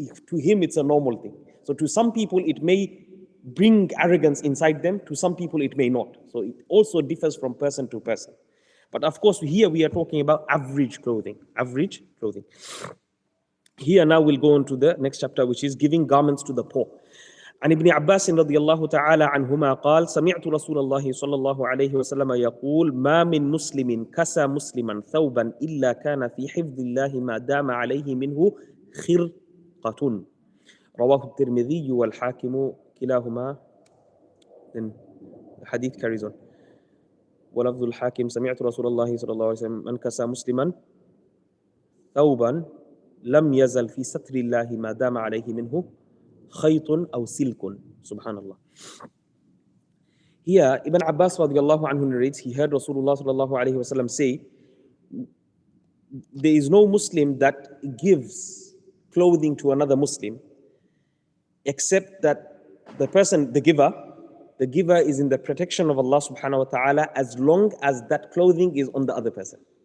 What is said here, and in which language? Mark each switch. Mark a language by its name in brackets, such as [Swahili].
[English] To him, it's a normal thing. So to some people, it may bring arrogance inside them. To some people, it may not. So it also differs from person to person. But of course, here we are talking about average clothing. Average clothing. Here now we'll go on to the next chapter, which is giving garments to the poor. [Arabic] عن ابن عباس رضي الله تعالى عنهما قال سمعت رسول الله صلى الله عليه وسلم يقول ما من مسلم كسى مسلما ثوبا إلا كان في حفظ الله ما دام عليه منه خرقة رواه الترمذي والحاكم كلاهما. [English] Then the hadith carries on. [Arabic] ولفظ الحاكم سمعت رسول الله صلى الله عليه وسلم من كسى مسلما ثوبا لم يزل في ستر الله ما دام عليه منه خيط أو سلك. [English] Subhanallah. Here, Ibn Abbas radiallahu anhu narrates, he heard Rasulullah sallallahu alayhi wasallam say, there is no Muslim that gives clothing to another Muslim except that the person, the giver is in the protection of Allah subhanahu wa ta'ala as long as that clothing is on the other person.